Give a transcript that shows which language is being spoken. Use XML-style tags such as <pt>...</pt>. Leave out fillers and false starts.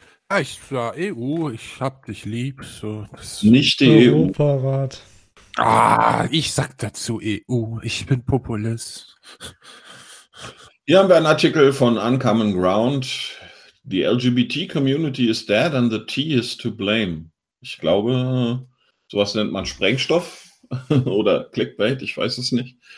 <de>Ja, ich war EU, ich hab dich lieb. So, nicht die Europarat. EU. Ah, ich sag dazu EU, ich bin Populist. Hier haben wir einen Artikel von Uncommon Ground.</de> <en>The LGBT Community is dead and the T is to blame.</en> <de>Ich glaube, sowas nennt man Sprengstoff oder Clickbait, ich weiß es nicht.</de>